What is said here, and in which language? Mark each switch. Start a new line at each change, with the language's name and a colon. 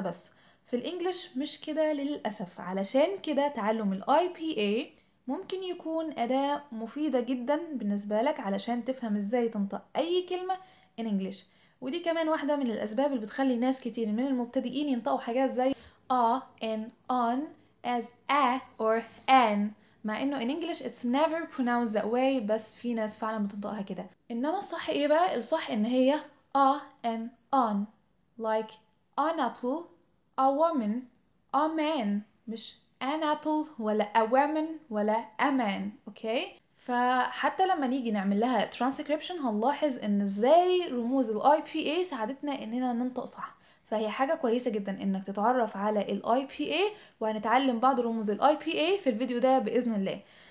Arabic: بس في الإنجليش مش كده للأسف، علشان كده تعلم ال IPA ممكن يكون أداة مفيدة جدا بالنسبة لك علشان تفهم ازاي تنطق أي كلمة
English: in English.
Arabic: ودي كمان واحدة من الأسباب اللي بتخلي ناس كتير من المبتدئين ينطقوا حاجات زي
English: and on as a or an،
Arabic: مع انه
English: in English it's never pronounced that way،
Arabic: بس في ناس فعلا بتنطقها كده. انما الصح ايه بقى؟ الصح ان هي
English: and on، like an apple، a woman، a man،
Arabic: مش
English: an apple
Arabic: ولا
English: a woman
Arabic: ولا
English: a man.
Arabic: اوكي، فحتى لما نيجي نعمل لها transcription هنلاحظ ان ازاي رموز ال IPA ساعدتنا اننا ننطق صح. فهي حاجة كويسة جدا انك تتعرف على ال IPA، وهنتعلم بعض رموز ال IPA في الفيديو ده بإذن الله.